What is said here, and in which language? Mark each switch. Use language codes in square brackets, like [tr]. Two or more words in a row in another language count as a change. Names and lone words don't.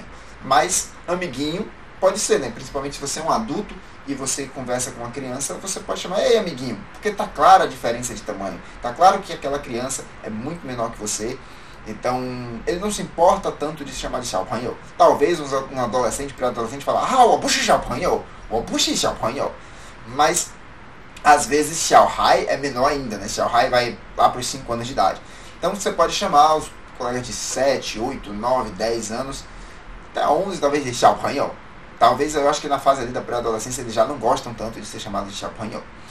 [pt] Mas amiguinho pode ser, né? Principalmente se você é um adulto e você conversa com uma criança, você pode chamar, ei, amiguinho, porque está clara a diferença de tamanho. Está claro que aquela criança é muito menor que você. Então, ele não se importa tanto de se chamar de xiaopanhou. Talvez um adolescente, pré-adolescente, fala, [zh] 我不是小朋友, 我不是小朋友. [pt] Mas, às vezes, xiaohai é menor ainda, né? Xiaohai vai lá para os 5 anos de idade. Então, você pode chamar os colegas de 7, 8, 9, 10 anos, até 11, talvez, de xiaopanhou. Talvez, eu acho que na fase ali da pré-adolescência, eles já não gostam tanto de ser chamados de xiaopanhou.